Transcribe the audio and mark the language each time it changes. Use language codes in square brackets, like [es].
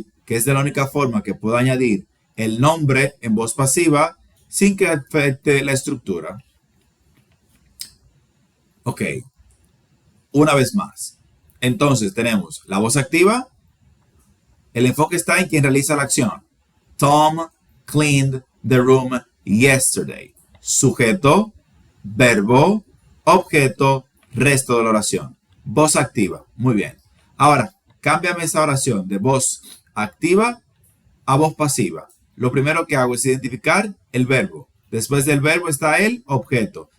[es] Que es de la única forma que puedo añadir el nombre en voz pasiva sin que afecte la estructura. Ok, una vez más. Entonces tenemos la voz activa. El enfoque está en quien realiza la acción. [en] Tom cleaned the room yesterday. [es] Sujeto, verbo, objeto, resto de la oración. Voz activa. Muy bien. Ahora, cámbiame esa oración de voz activa a voz pasiva. Lo primero que hago es identificar el verbo. Después del verbo está el objeto.